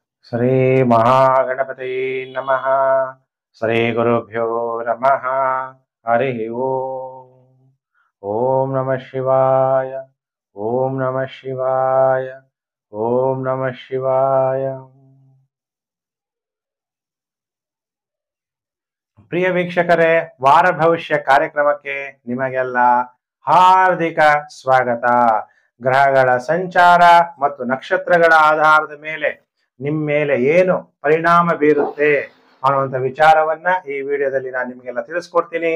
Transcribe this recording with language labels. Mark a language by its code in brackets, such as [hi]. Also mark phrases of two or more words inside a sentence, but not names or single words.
[sa] ಶ್ರೀ ಮಹಾಗಣಪತಿ ನಮಃ. ಶ್ರೀ ಗುರುಭ್ಯೋ ನಮಃ. ಹರಿ ಓಂ. ಓಂ ನಮಃ ಶಿವಾಯ. ಓಂ ನಮಃ ಶಿವಾಯ. ಓಂ ನಮಃ ಶಿವಾಯ. [kn] ಪ್ರಿಯ ವೀಕ್ಷಕರೇ, ವಾರ ಭವಿಷ್ಯ ಕಾರ್ಯಕ್ರಮಕ್ಕೆ ನಿಮಗೆಲ್ಲ ಹಾರ್ದಿಕ ಸ್ವಾಗತ. ಗ್ರಹಗಳ ಸಂಚಾರ ಮತ್ತು ನಕ್ಷತ್ರಗಳ ಆಧಾರದ ಮೇಲೆ ನಿಮ್ಮ ಮೇಲೆ ಏನು ಪರಿಣಾಮ ಬೀರುತ್ತೆ ಅನ್ನುವಂಥ ವಿಚಾರವನ್ನ ಈ ವಿಡಿಯೋದಲ್ಲಿ ನಾನು ನಿಮಗೆಲ್ಲ ತಿಳಿಸ್ಕೊಡ್ತೀನಿ.